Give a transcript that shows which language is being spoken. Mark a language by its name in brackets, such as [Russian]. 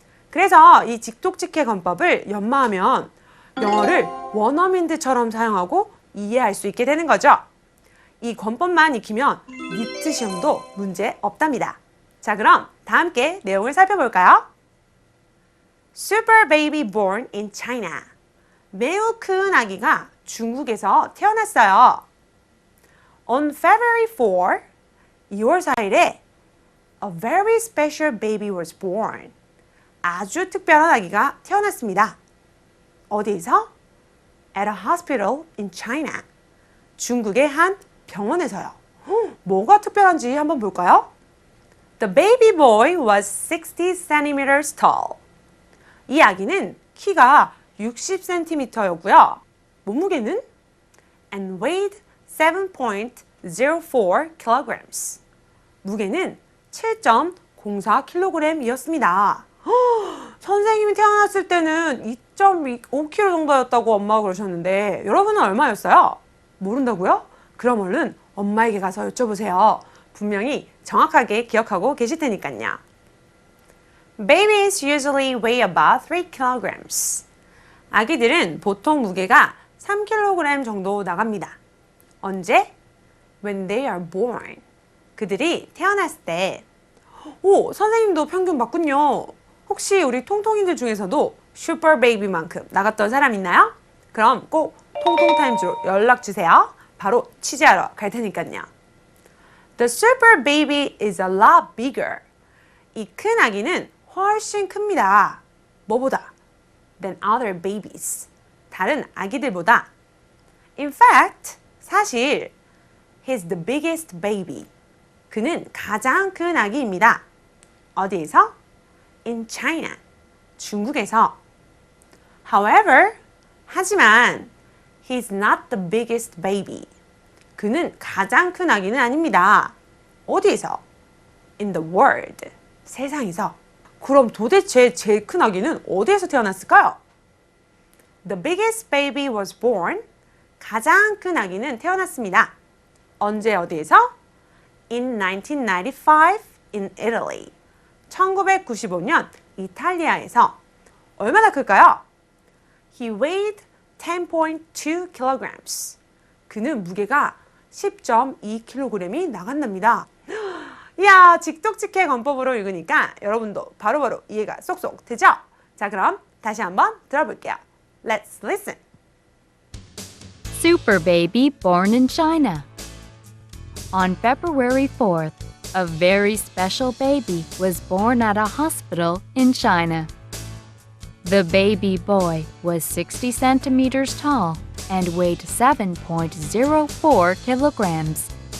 [Korean] 그래서 이 직독직해 권법을 연마하면 영어를 원어민들처럼 사용하고 이해할 수 있게 되는 거죠. 이 권법만 익히면 니트 시험도 문제 없답니다. 자, 그럼 다 함께 내용을 살펴볼까요? [English] Super baby born in China. [Korean] 매우 큰 아기가 중국에서 태어났어요. [English] On February 4, [Korean] 2월 4일에 [English] A very special baby was born. [Korean] 아주 특별한 아기가 태어났습니다. 어디에서? [English] At a hospital in China. [Korean] 중국의 한 병원에서요. 뭐가 특별한지 한번 볼까요? [English] The baby boy was 60 centimeters tall. [Korean] 이 아기는 키가 60cm였고요. 몸무게는 [English] and weighed 7.04 kilograms. [Korean] 무게는 7.04kg이었습니다. 선생님이 태어났을 때는 2.5kg 정도였다고 엄마가 그러셨는데 여러분은 얼마였어요? 모른다고요? 그럼 얼른 엄마에게 가서 여쭤보세요. 분명히 정확하게 기억하고 계실 테니까요. [English] Babies usually weigh about 3 kilograms. [Korean] 아기들은 보통 무게가 3kg 정도 나갑니다. 언제? [English] When they are born. [Korean] 그들이 태어났을 때. 오, 선생님도 평균 맞군요. 혹시 우리 통통이들 중에서도 슈퍼 베이비만큼 나갔던 사람 있나요? 그럼 꼭 통통타임즈로 연락 주세요. 바로 취재하러 갈 테니까요. [English] The super baby is a lot bigger. [Korean] 이 큰 아기는 훨씬 큽니다. 뭐보다? [English] Than other babies. [Korean] 다른 아기들보다. [English] In fact, [Korean] 사실 [English] he's the biggest baby. [Korean] 그는 가장 큰 아기입니다. 어디에서? [English] In China. [Korean] 중국에서. [English] However, [Korean] 하지만 [English] he's not the biggest baby. [Korean] 그는 가장 큰 아기는 아닙니다. 어디에서? [English] In the world. [Korean] 세상에서. 그럼 도대체 제일 큰 아기는 어디에서 태어났을까요? [English] The biggest baby was born. [Korean] 가장 큰 아기는 태어났습니다. 언제 어디에서? [English] In 1995 in Italy. [Korean] 1995년 이탈리아에서. 얼마나 클까요? [English] He weighed 10.2 kilograms. [Korean] 그는 무게가 10.2kg이 나간답니다. 이야, 직독직해 권법으로 읽으니까 여러분도 바로바로 이해가 쏙쏙 되죠? 자, 그럼 다시 한번 들어볼게요. [English] Let's listen. Super baby born in China. On February 4th, a very special baby was born at a hospital in China. The baby boy was 60 centimeters tall and weighed 7.04 kilograms.